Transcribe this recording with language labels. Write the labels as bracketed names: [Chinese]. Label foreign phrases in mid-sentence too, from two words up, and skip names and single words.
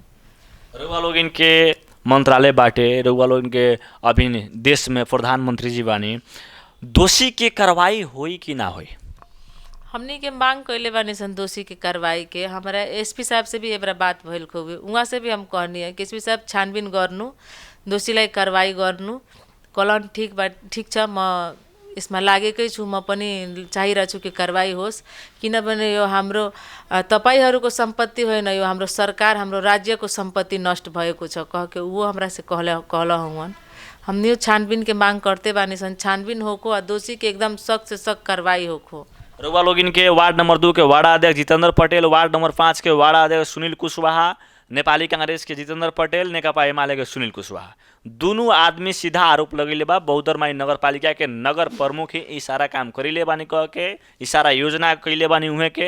[Bhojpuri] रउआ लोग इनके मंत्रालय बाटे, रउआ लोग इनके अभी देश में प्रधानमंत्री जी बानी, दोषी के कार्रवाई होई कि ना होई? हमनी के मांग कैले बानी सन दोषी के कार्रवाई के। हमारा एसपी साहब से भी एबरा बात भइल खूबे, उहाँ से भी हम कहनी है कि एसपी साहब [Nepali] छानबीन गर्नु, दोषीलाई कार्रवाई गर्नु। [Bhojpuri] कहलन ठीक बा, [Nepali] ठीक छ, म यसमा लागेकै छु, म पनि चाहिरहेको छु कि कार्रवाई होस्। किनभने यो हाम्रो तपाईहरूको सम्पत्ति होइन, यो हाम्रो सरकार, हाम्रो राज्यको सम्पत्ति नष्ट भएको छ [Bhojpuri] कह के वो हमरा से कहला हुवन। हमनी छानबीन के मांग करते बानी सन, छानबीन होको और दोषी के एकदम सख्त से सख्त कार्रवाई होको। रउआ लोग इनके वार्ड नंबर 2 के वार्ड अध्यक्ष जितेंद्र पटेल, वार्ड नंबर 5 के वार्ड अध्यक्ष सुनील कुशवाहा, नेपाली कांग्रेस के जितेंद्र पटेल, नेकपा एमाले के सुनील कुशवाहा, दोनों आदमी सीधा आरोप लगैले बा बहुदरमाई नगरपालिका के नगर प्रमुख ही ई सारा काम करिले बानी कह के, ई सारा योजना कैले बानी उहे के।